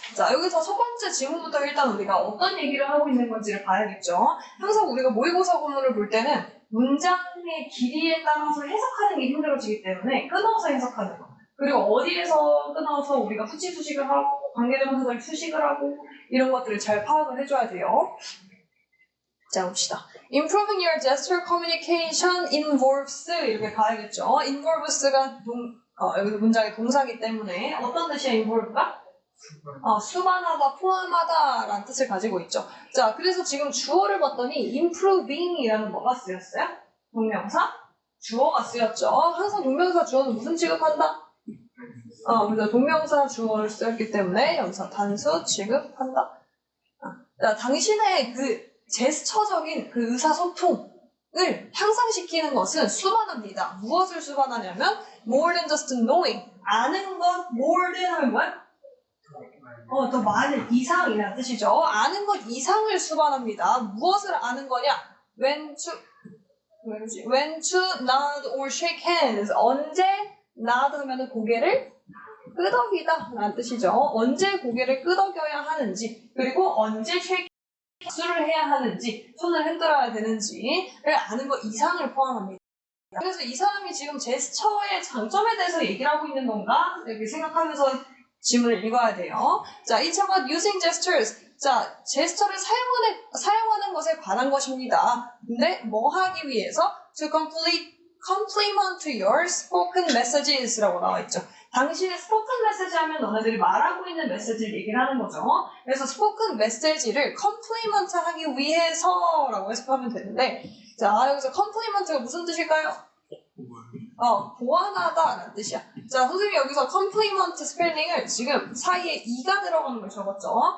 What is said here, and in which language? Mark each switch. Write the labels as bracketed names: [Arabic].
[Korean] 자, 여기서 첫 번째 지문부터 일단 우리가 어떤 얘기를 하고 있는 건지를 봐야겠죠. 항상 우리가 모의고사 구문을 볼 때는 문장의 길이에 따라서 해석하는 게 힘들어지기 때문에 끊어서 해석하는 거. 그리고 어디에서 끊어서 우리가 후치수식을 하고 관계대명사들 수식을 하고 이런 것들을 잘 파악을 해줘야 돼요. 자, 봅시다. [English] Improving your gesture communication involves [Korean] 이렇게 가야겠죠. involves가 여기서 문장의 동사이기 때문에 어떤 뜻이야, involve가? 수반하다, 포함하다 라는 뜻을 가지고 있죠. 자, 그래서 지금 주어를 봤더니 improving 이라는 뭐가 쓰였어요? 동명사? 주어가 쓰였죠. 항상 동명사 주어는 무슨 취급한다? 그래서 동명사 주어를 쓰였기 때문에 여기서 단수 취급한다. 자, 당신의 그 제스처적인 그 의사소통을 향상시키는 것은 수반합니다. 무엇을 수반하냐면 [English] more than just knowing. [Korean] 아는 것 more than 하면 뭐야? 더 많은 이상이라는 뜻이죠. 아는 것 이상을 수반합니다. 무엇을 아는 거냐? [English] when to nod or shake hands. [Korean] 언제 nod 하면 고개를 끄덕이다 라는 뜻이죠. 언제 고개를 끄덕여야 하는지, 그리고 언제 shake 수를 해야 하는지, 손을 흔들어야 되는지를 아는 것 이상을 포함합니다. 그래서 이 사람이 지금 제스처의 장점에 대해서 얘기를 하고 있는 건가? 이렇게 생각하면서 지문을 읽어야 돼요. [English] 자, it's about using gestures. [Korean] 자, 제스처를 사용하는 것에 관한 것입니다. 근데 뭐 하기 위해서? [English] To complement your spoken messages [Korean] 라고 나와 있죠. 당신의 스포큰 메시지 하면 너네들이 말하고 있는 메시지를 얘기를 하는 거죠. 그래서 스포큰 메시지를 컴플리먼트 하기 위해서라고 해석하면 되는데, 자, 여기서 컴플리먼트가 무슨 뜻일까요? 보완하다라는 뜻이야. 자, 선생님이 여기서 컴플리먼트 스펠링을 지금 사이에 e가 들어가는 걸 적었죠.